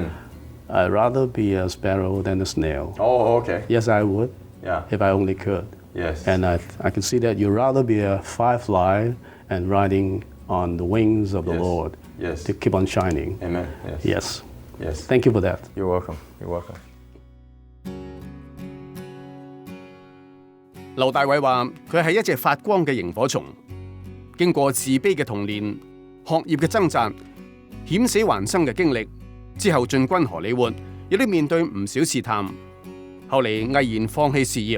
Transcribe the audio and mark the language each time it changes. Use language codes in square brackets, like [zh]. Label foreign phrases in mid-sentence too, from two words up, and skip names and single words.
[en] I'd rather be a sparrow than a snail. Oh, okay. Yes, I would. Yeah. If I only could. Yes. And I can see that you'd rather be a firefly and riding on the wings of the Lord. Yes. To keep on shining. Amen. Yes. Yes. Yes. Thank you for that. You're welcome. You're welcome. [yue] 劉大偉話：佢係一隻發光嘅螢火蟲，經過自卑嘅童年、學業嘅掙扎、險死還生嘅經歷，之後進軍荷里活，亦都面對唔少試探，後嚟毅然放棄事業。